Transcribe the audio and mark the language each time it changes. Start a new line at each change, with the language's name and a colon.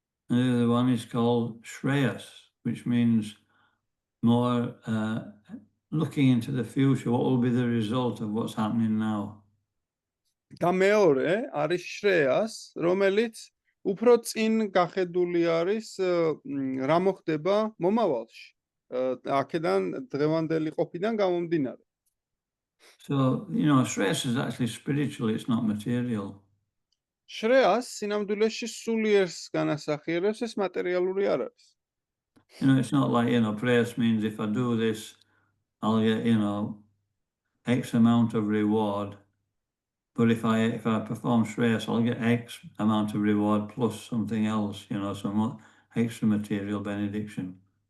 English: And the other one is called shreyas, which means more looking into the future, what will be the result of what's happening now.
Georgian: და მეორე არის შრეას, რომელიც უფრო წინ გახედული არის რა მოხდება მომავალში. აქედან დღევანდელი ყოფიდან გამომდინარე.
English: So, you know, shreyas is actually spiritual, it's not material.
Georgian: შრეას სინამდვილეში სულიერს განასახიერებს, ეს მატერიალური არ არის.
English: You know, it's not like, you know, prayas means if I do this, I'll get, you know, X amount of reward. But if I perform shreyas, I'll get X amount of reward plus something else, you know, some extra material benediction.